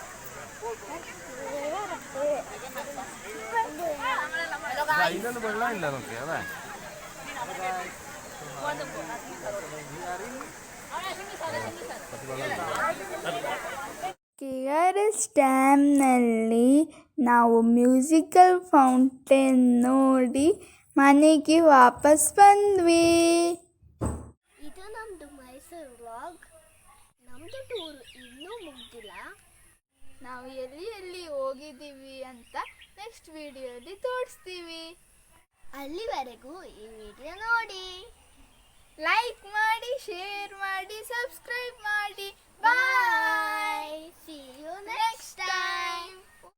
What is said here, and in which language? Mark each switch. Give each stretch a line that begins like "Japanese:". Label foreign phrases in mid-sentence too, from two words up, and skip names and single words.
Malayalam: അതിനൊന്നും വെള്ളമില്ല നോക്കി അതെ.
Kannada: KRS ಡ್ಯಾಮ್ನಲ್ಲಿ ನಾವು ಮ್ಯೂಸಿಕಲ್ ಫೌಂಟೇನ್ ನೋಡಿ ಮನೆಗೆ ವಾಪಸ್ ಬಂದ್ವಿ. ಇದು ನಮ್ಮದು ಮೈಸೂರು ವ್ಲಾಗ್. ನಮ್ಮದು ಟೂರ್ ಇನ್ನೂ ಮುಗ್ದಿಲ್ಲ. ನಾವು ಎಲ್ಲಿ ಹೋಗಿದ್ದೀವಿ ಅಂತ ನೆಕ್ಸ್ಟ್ ವಿಡಿಯೋಲಿ ತೋರಿಸ್ತೀವಿ. ಅಲ್ಲಿವರೆಗೂ ಈ ವಿಡಿಯೋ ನೋಡಿ, ಲೈಕ್ ಮಾಡಿ, ಶೇರ್ ಮಾಡಿ, ಸಬ್ಸ್ಕ್ರೈಬ್ ಮಾಡಿ. ಬಾಯ್.
English: See you next time.